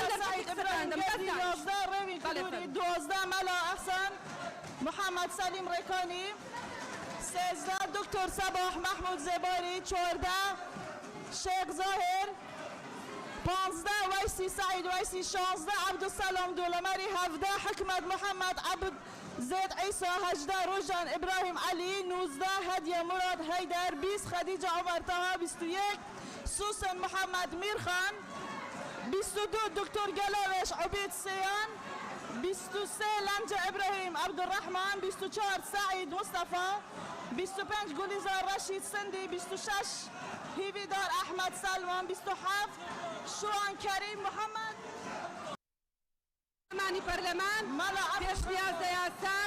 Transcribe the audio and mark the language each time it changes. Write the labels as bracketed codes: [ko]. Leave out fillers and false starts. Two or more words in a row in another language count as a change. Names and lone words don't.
[ckb] سعید ئیبراهیم گەردی 11 ڕێوی کلوری 12 مەلا ئەحسەن محەممەد سەلیم ڕێکانی 13 دکتۆر سەباح محمود زێباری 14 شێخ زاهر 15 ویسی سعید ویسی 16 عەبدوسەلام دۆڵەمەری 17 حکمت محەممەد عەبد زید عیسی 18 روژان ابراهیم علی 19 هدیه مراد حیدر 20 خدیجه عمر طه 21 سوسن محمد میرخان 22 دکتر گلاوش عبید سیان 23 لنجه ابراهیم عبدالرحمن 24 سعید مصطفى 25 گلیزار رشید سندی 26 هیویدار احمد سلمان 27 شوان کریم محمد مانی پەرلەمان پێشنیاز یاسای